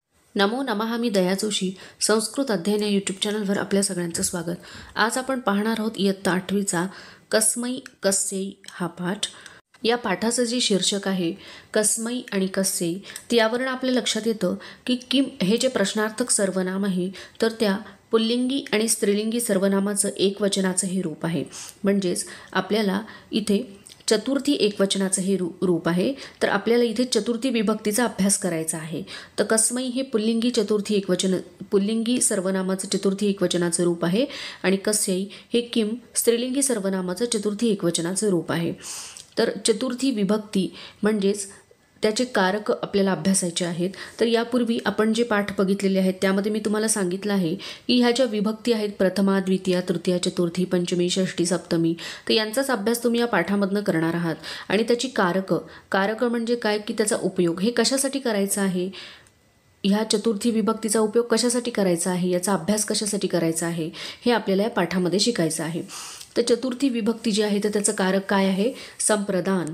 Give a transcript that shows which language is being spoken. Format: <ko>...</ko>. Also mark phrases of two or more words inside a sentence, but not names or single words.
<sa>नमो नमः.</sa> <mr>मी दया जोशी. संस्कृत अध्ययन या यूट्यूब चॅनलवर आपल्या सगळ्यांचं स्वागत. आज आपण पाहणार आहोत इयत्ता 8वीचा कस्मै कस्यै हा पाठ. या पाठाचं जे शीर्षक आहे कस्मै आणि कस्यै, यावरून आपल्या लक्षात येतं की किम हे जे प्रश्नार्थक सर्वनाम आहे तर त्या पुल्लिंगी आणि स्त्रीलिंगी सर्वनामाचं एकवचनाचं हे रूप आहे. म्हणजेच आपल्याला इथे चतुर्थी एकवचनाचं हे रूप आहे. तर आपल्याला इथे चतुर्थी विभक्तीचा अभ्यास करायचा आहे. तर कस्मै हे पुल्लिंगी सर्वनामाचं चतुर्थी एकवचनाचं रूप आहे आणि कस्यै हे किम स्त्रीलिंगी सर्वनामाचं चतुर्थी एकवचनाचं रूप आहे. तर चतुर्थी विभक्ती म्हणजेच त्याचे कारक आपल्याला अभ्यासायचे आहेत. तर यापूर्वी आपण जे पाठ बघितलेले आहेत त्यामध्ये मी तुम्हाला सांगितलं आहे की ह्या ज्या विभक्ती आहेत प्रथमा, द्वितीया, तृतीया, चतुर्थी, पंचमी, षष्ठी, सप्तमी, तर यांचाच अभ्यास तुम्ही या पाठामधनं करणार आहात. आणि त्याची कारक म्हणजे काय की त्याचा उपयोग हे कशासाठी करायचा आहे, ह्या चतुर्थी विभक्तीचा उपयोग कशासाठी करायचा आहे, याचा अभ्यास कशासाठी करायचा आहे हे आपल्याला या पाठामध्ये शिकायचं आहे. तर चतुर्थी विभक्ती जी आहे तर त्याचं कारक काय आहे, संप्रदान.</mr>